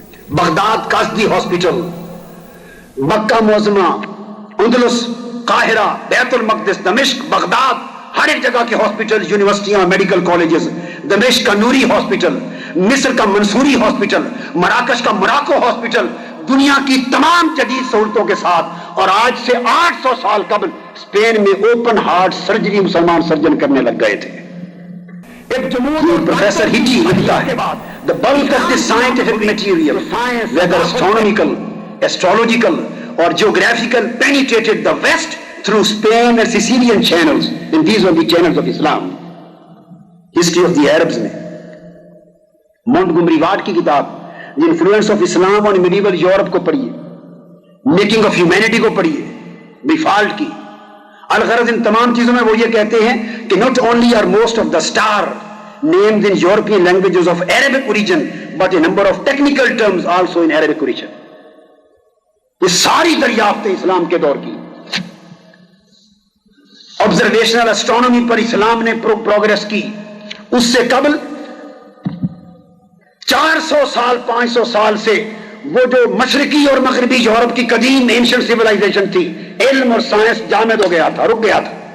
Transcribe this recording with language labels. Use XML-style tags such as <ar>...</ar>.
<ur>Baghdad قاصدی hospital, مکہ معظمہ، اندلس، قاہرہ، بیت المقدس، دمشق، بغداد، ہر ایک جگہ کے ہاسپٹل، یونیورسٹیاں، میڈیکل کالجز. دمشق کا نوری ہاسپٹل، مصر کا منصوری ہاسپٹل، مراکش کا مراکو ہاسپٹل، دنیا کی تمام جدید سہولتوں کے ساتھ. اور آج سے 800 سال قبل اسپین میں اوپن ہارٹ سرجری مسلمان سرجن کرنے لگ گئے تھے. پروفیسر ہیجی لکھتا ہے</ur> <en>the bulk of the scientific material, whether astronomical, astrological or geographical, penetrated the West through Spain and Sicilian channels, and these were the channels of Islam. History of the Arabs میں</en> <ur>Montgomery what کی کتاب the influence of Islam on medieval Europe کو پڑھیے، making of humanity کو پڑھیے، default کی. الغرض ان تمام چیزوں میں وہ یہ کہتے ہیں کہ</ur> <en>not only are most of the star names in European languages of Arabic origin but a number of technical terms also in Arabic origin.</en> <ur>یہ ساری دریافتیں اسلام کے دور کی. آبزرویشنل اسٹرانومی پر اسلام نے پروگرس کی. اس سے قبل 400 سال 500 سال سے وہ جو مشرقی اور مغربی یورپ کی قدیم اینشنٹ سیولائزیشن تھی، علم اور سائنس جامد ہو گیا تھا، رک گیا تھا.</ur>